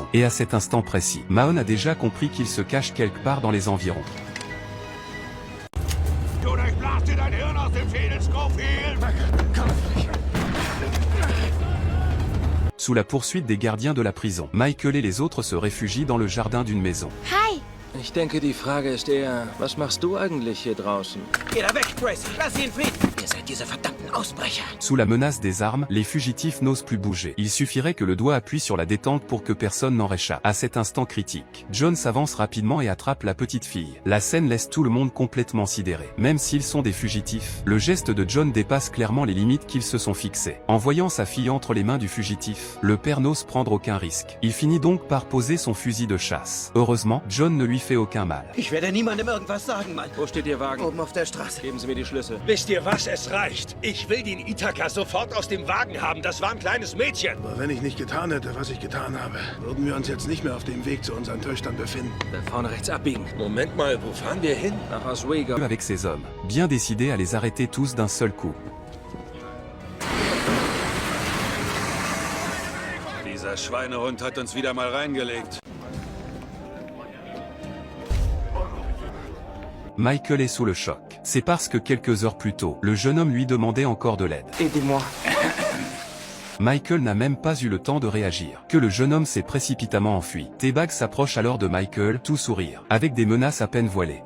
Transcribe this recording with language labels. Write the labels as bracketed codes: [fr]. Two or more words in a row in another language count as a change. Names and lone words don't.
[fr] Et à cet instant précis, Mahon a déjà compris qu'il se cache quelque part dans les environs. Sous la poursuite des gardiens de la prison, Michael et les autres se réfugient dans le jardin d'une maison. [de] Hi! Ich denke, die Frage ist eher, was machst du eigentlich hier draußen? Geh da weg, Tracy! Lass sie in Frieden! Ihr seid diese verdammten Ausbrecher! [fr] Sous la menace des armes, les fugitifs n'osent plus bouger. Il suffirait que le doigt appuie sur la détente pour que personne n'en réchappe. À cet instant critique, John s'avance rapidement et attrape la petite fille. La scène laisse tout le monde complètement sidéré. Même s'ils sont des fugitifs, le geste de John dépasse clairement les limites qu'ils se sont fixées. En voyant sa fille entre les mains du fugitif, le père n'ose prendre aucun risque. Il finit donc par poser son fusil de chasse. Heureusement, John ne lui fait aucun mal. [de] Ich werde niemandem irgendwas sagen, Mann. Wo steht Ihr Wagen? Oben auf der Straße. Geben Sie mir die Schlüssel. Wisst ihr was? Es reicht. Ich will den Ithaka sofort aus dem Wagen haben. Das war ein kleines Mädchen. Aber wenn ich nicht getan hätte, was ich getan habe, würden wir uns jetzt nicht mehr auf dem Weg zu unseren Töchtern befinden. Da vorne rechts abbiegen. Moment mal, wo fahren wir hin? Nach Oswego. [fr] Avec ses hommes, bien décidés à les arrêter tous d'un seul coup. [de] Dieser Schweinehund hat uns wieder mal reingelegt. [fr] Michael est sous le choc. C'est parce que quelques heures plus tôt, le jeune homme lui demandait encore de l'aide. Aidez-moi. Michael n'a même pas eu le temps de réagir, que le jeune homme s'est précipitamment enfui. T-Bag s'approche alors de Michael, tout sourire, avec des menaces à peine voilées.